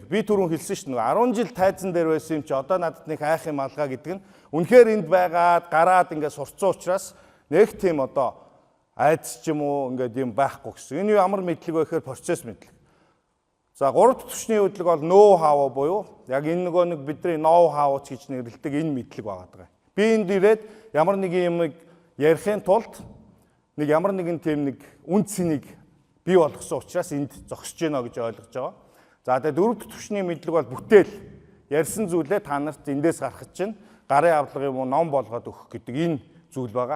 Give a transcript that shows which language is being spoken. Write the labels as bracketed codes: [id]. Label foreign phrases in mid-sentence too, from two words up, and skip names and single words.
[mn] Би түрүүн хэлсэн шүү дээ. 10 жил тайзан дээр байсан юм чи одоо надад нэг хайх юм алгаа гэдэг нь үнэхээр энд байгаад гараад ингээ сурцсан учраас нэг тийм одоо айдас ч юм уу ингээ юм байхгүй гэсэн. Энэ ямар мэдлэг вэ гэхээр процесс мэдлэг. За гурав дахь түвшний мэдлэг бол [en] know how [mn] буюу яг энэ нөгөө нэг бидний [en] know how [mn] гэж нэрлэдэг энэ мэдлэг байгаа. Би энд ирээд ямар нэг юм ярихын тулд нэг ямар нэгэн тийм нэг үн цэнийг бий болгосон учраас энд зогсож байна гэж ойлгож байгаа. За тэгээд дөрөв дэх түвшний мэдлэг бол бүтээл. Ярьсан зүйлээ та нарт эндээс гаргах чинь гарын авлага юм уу ном болгоод өгөх гэдэг энэ зүйл байгаа.